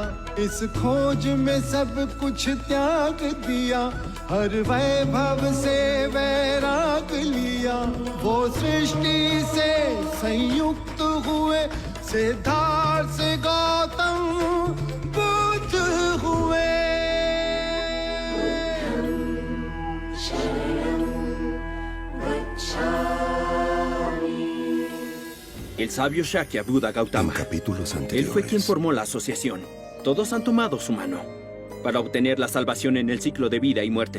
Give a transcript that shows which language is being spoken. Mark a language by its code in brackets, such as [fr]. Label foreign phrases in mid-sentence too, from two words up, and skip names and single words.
[hi] इस खोज में सब कुछ त्याग दिया, हर वैभव से वैराग लिया। वो सृष्टि से संयुक्त हुए, सिद्धार्थ से गौतम बुद्ध हुए। [es] El sabio Shakya Buda Gautama. En capítulos Él anteriores. fue quien formó la asociación. Todos han tomado su mano para obtener la salvación en el ciclo de vida y muerte.